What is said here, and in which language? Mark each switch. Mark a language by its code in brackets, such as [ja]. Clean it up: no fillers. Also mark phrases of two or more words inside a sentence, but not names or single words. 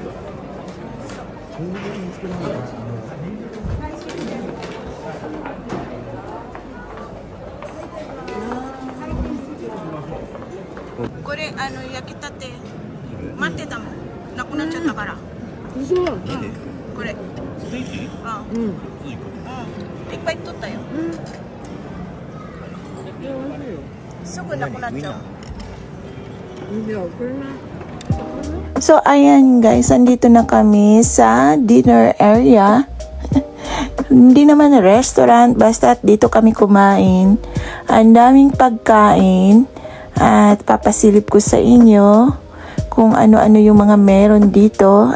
[ja] これ焼きたて待ってたもん、なくなっちゃったから。嘘。これ。いっぱい取ったよ。すぐなくなっちゃう。 [tl] So ayan guys, andito na kami sa [en] dinner area. [tl] Hindi naman restaurant, basta dito kami kumain. Ang daming pagkain at papasilip ko sa inyo kung ano-ano yung mga meron dito.